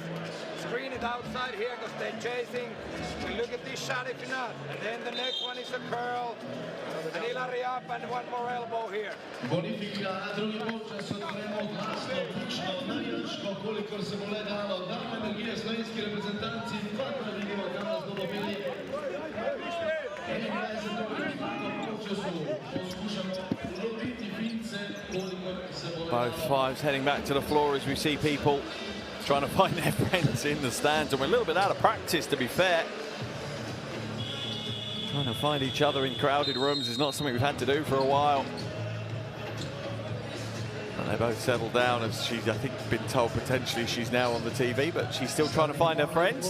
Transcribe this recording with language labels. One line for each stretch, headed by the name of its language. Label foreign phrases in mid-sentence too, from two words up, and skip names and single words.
English: Screen it outside here because they're chasing. We look at this shot if not. And then the next one is a curl. And Hillary up and one more elbow here.
Slovenian: Bonifika, drugi polčas otvoremo glasno, bučno, navijačko, kolikor se bo le dalo. Damo energije slovenski reprezentanci, dvakrat vidimo danes bodo bili. 21. polčasu poskušamo loviti Fince, kolikor se bo le dalo.
English: Both fives heading back to the floor as we see people trying to find their friends in the stands, and we're a little bit out of practice, to be fair. Trying to find each other in crowded rooms is not something we've had to do for a while. And they both settle down as she's, I think, been told potentially she's now on the TV, but she's still trying to find her friends.